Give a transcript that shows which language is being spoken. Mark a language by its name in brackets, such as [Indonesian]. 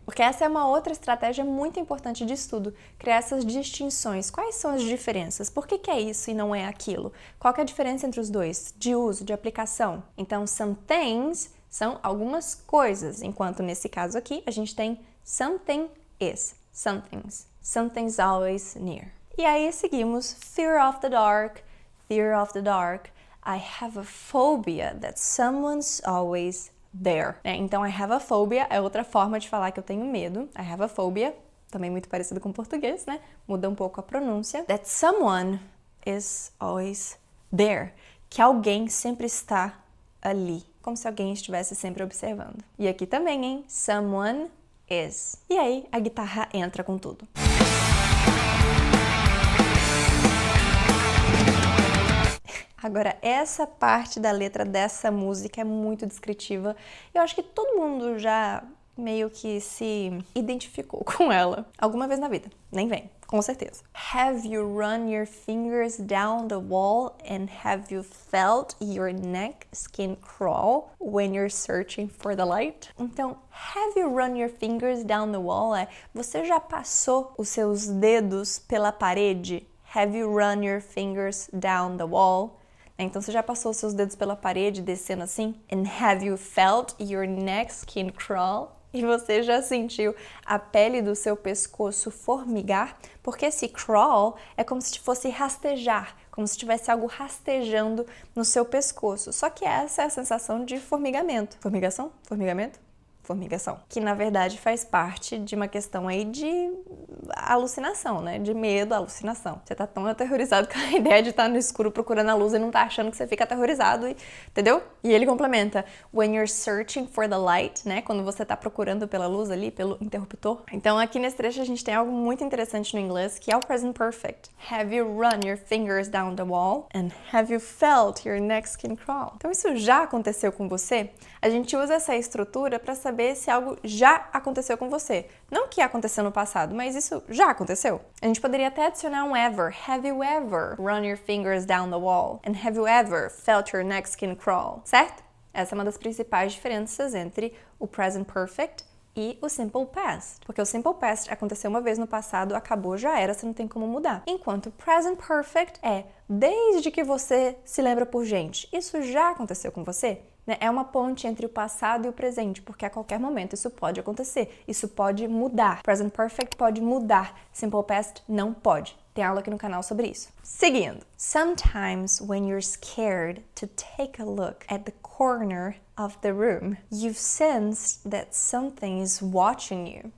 [Portuguese] Porque essa é uma outra estratégia muito importante de estudo, criar essas distinções. Quais são as diferenças? Por que é isso e não é aquilo? Qual que é a diferença entre os dois? De uso, de aplicação? Então, [English] some things [Portuguese] são algumas coisas, enquanto nesse caso aqui a gente tem [English] something is. Something's. Something's always near. [Portuguese] E aí seguimos [English] fear of the dark, fear of the dark. I have a phobia that someone's always there. [Portuguese] Então, [English] I have a phobia [Portuguese] é outra forma de falar que eu tenho medo. [English] I have a phobia, [Portuguese] também muito parecido com o português, né? Muda um pouco a pronúncia. [English] That someone is always there. [Portuguese] Que alguém sempre está ali. Como se alguém estivesse sempre observando. E aqui também, hein? [English] Someone is. [Portuguese] E aí, a guitarra entra com tudo. Agora, essa parte da letra dessa música é muito descritiva. Eu acho que todo mundo já meio que se identificou com ela alguma vez na vida. Nem vem, com certeza. [English] Have you run your fingers down the wall and have you felt your neck skin crawl when you're searching for the light? [Portuguese] Então, [English] have you run your fingers down the wall [Portuguese] é você já passou os seus dedos pela parede? [English] Have you run your fingers down the wall? [Portuguese] Então, você já passou os seus dedos pela parede, descendo assim? [English] And have you felt your neck skin crawl? [Portuguese] E você já sentiu a pele do seu pescoço formigar? Porque esse crawl é como se fosse rastejar, como se tivesse algo rastejando no seu pescoço. Só que essa é a sensação de formigamento. Formigação? Formigamento? Formigação. Que, na verdade, faz parte de uma questão aí de alucinação, né? De medo, alucinação. Você tá tão aterrorizado com a ideia de estar no escuro procurando a luz e não tá achando que você fica aterrorizado, entendeu? E ele complementa, [English] when you're searching for the light, [Portuguese] né? Quando você tá procurando pela luz ali, pelo interruptor. Então, aqui nesse trecho a gente tem algo muito interessante no inglês, que é o present perfect. [English] Have you run your fingers down the wall? And have you felt your neck skin crawl? [Portuguese] Então, isso já aconteceu com você? A gente usa essa estrutura para saber se algo já aconteceu com você. Não que aconteceu no passado, mas isso já aconteceu. A gente poderia até adicionar um ever. [English] Have you ever run your fingers down the wall? And have you ever felt your neck skin crawl? [Portuguese] Certo? Essa é uma das principais diferenças entre o present perfect e o simple past. Porque o simple past aconteceu uma vez no passado, acabou, já era, você não tem como mudar. Enquanto o present perfect é desde que você se lembra por gente. Isso já aconteceu com você? É uma ponte entre o passado e o presente, porque a qualquer momento isso pode acontecer, isso pode mudar. Present perfect pode mudar, simple past não pode. Tem aula aqui no canal sobre isso. Seguindo. [English] Sometimes when you're scared to take a look at the corner of the room. You've sensed that something is watching you.